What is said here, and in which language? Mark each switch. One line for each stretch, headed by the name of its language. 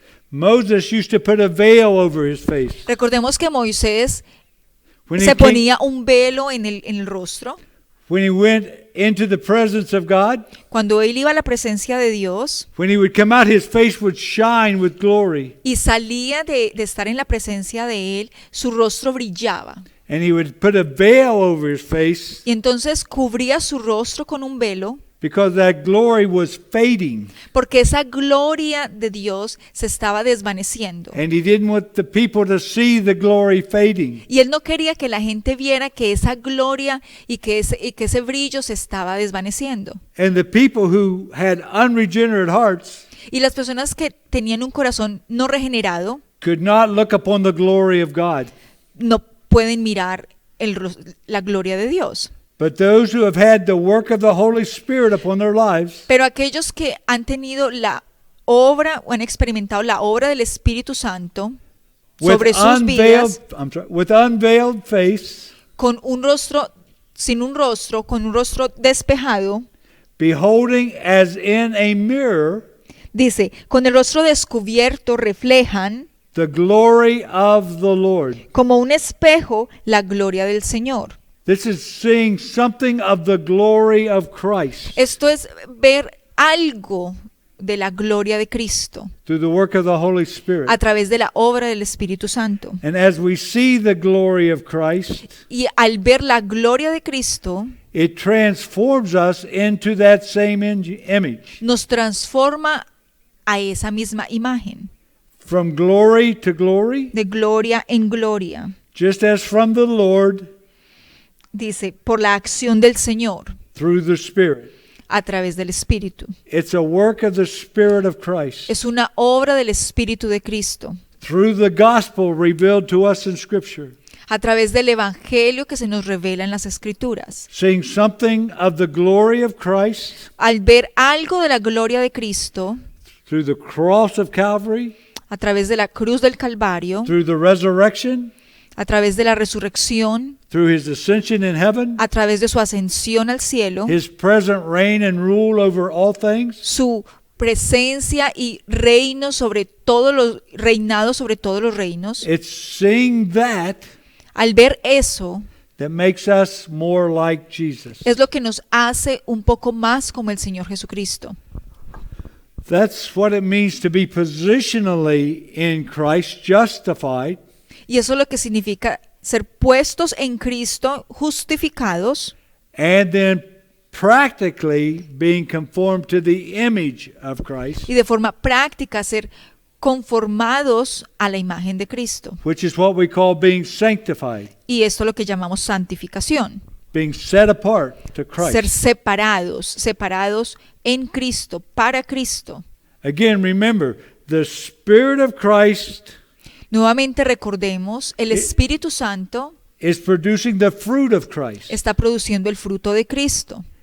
English: Moses used to put a veil over his face.
Spanish: Recordemos que Moisés
English: When he,
Spanish: se
English: came-
Spanish: ponía un velo en el rostro.
English: when he went into the presence of God,
Spanish: Cuando él iba a la presencia de Dios
English: when he would come out, his face would shine with glory.
Spanish: y salía de estar en la presencia de él, su rostro brillaba.
English: And he would put a veil over his face
Spanish: Y entonces cubría su rostro con un velo
English: because that glory was fading.
Spanish: porque esa gloria de Dios se estaba desvaneciendo.
English: And he didn't want the people to see the glory fading.
Spanish: Y él no quería que la gente viera que esa gloria y que ese brillo se estaba desvaneciendo.
English: And the people who had unregenerate hearts
Spanish: Y las personas que tenían un corazón no regenerado
English: could not look upon the glory of God.
Spanish: no pueden mirar la gloria de Dios.
English: But those who have had the work of the Holy Spirit upon their lives,
Spanish: Pero aquellos que han tenido la obra o han experimentado la obra del Espíritu Santo sobre sus vidas,
English: with unveiled face,
Spanish: con un rostro, sin un rostro, con un rostro despejado,
English: beholding as in a mirror
Spanish: dice, con el rostro descubierto reflejan
English: the glory of the Lord.
Spanish: como un espejo la gloria del Señor.
English: This is seeing something of the glory of Christ
Spanish: Esto es ver algo de la gloria de Cristo
English: through the work of the Holy Spirit.
Spanish: a través de la obra del Espíritu Santo.
English: And as we see the glory of Christ,
Spanish: Y al ver la gloria de Cristo,
English: it transforms us into that same image.
Spanish: nos transforma a esa misma imagen.
English: from glory to glory,
Spanish: de gloria en gloria.
English: just as from the Lord
Spanish: Dice, por la acción del Señor
English: through the Spirit.
Spanish: a través del Espíritu.
English: It's a work of the Spirit of Christ
Spanish: Es una obra del Espíritu de Cristo,
English: through the gospel revealed to us in Scripture.
Spanish: a través del Evangelio que se nos revela en las Escrituras.
English: Seeing something of the glory of Christ
Spanish: Al ver algo de la gloria de Cristo,
English: through the cross of Calvary,
Spanish: a través de la cruz del Calvario,
English: through the resurrection,
Spanish: a través de la resurrección,
English: through his ascension in heaven,
Spanish: a través de su ascensión al cielo,
English: his present reign and rule over all things,
Spanish: su presencia y reino sobre todos los reinado sobre todos los reinos.
English: it's seeing that
Spanish: Al ver eso,
English: that makes us more like Jesus.
Spanish: es lo que nos hace un poco más como el Señor Jesucristo.
English: That's what it means to be positionally in Christ, justified,
Spanish: Y eso es lo que significa ser puestos en Cristo, justificados,
English: and then practically being conformed to the image of Christ,
Spanish: y de forma práctica ser conformados a la imagen de Cristo.
English: which is what we call being sanctified,
Spanish: Y esto es lo que llamamos santificación.
English: being set apart to
Spanish: Ser
English: Christ.
Spanish: separados en Cristo, para Cristo.
English: Again, remember, the Spirit of Christ
Spanish: Nuevamente recordemos, el Espíritu Santo
English: is producing the fruit of Christ
Spanish: está produciendo el fruto de Cristo